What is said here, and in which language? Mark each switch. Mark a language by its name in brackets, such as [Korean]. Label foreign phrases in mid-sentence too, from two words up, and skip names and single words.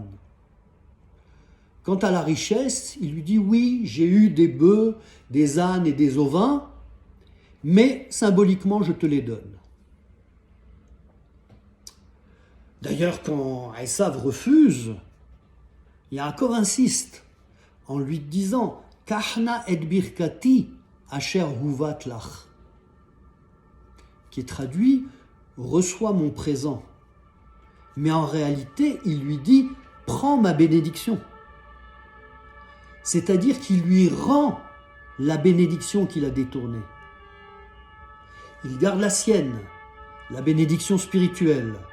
[French] Quant à la richesse, il lui dit « oui, j'ai eu des bœufs, des ânes et des ovins, mais symboliquement je te les donne ». D'ailleurs, quand Esav refuse, Yaakov insiste en lui disant « [Hebrew] קח נא את ברכתי אשר הובאת לך », [French] qui est traduit « reçois mon présent ». Mais en réalité, il lui dit « prends ma bénédiction ». C'est-à-dire qu'il lui rend la bénédiction qu'il a détournée. Il garde la sienne, la bénédiction spirituelle.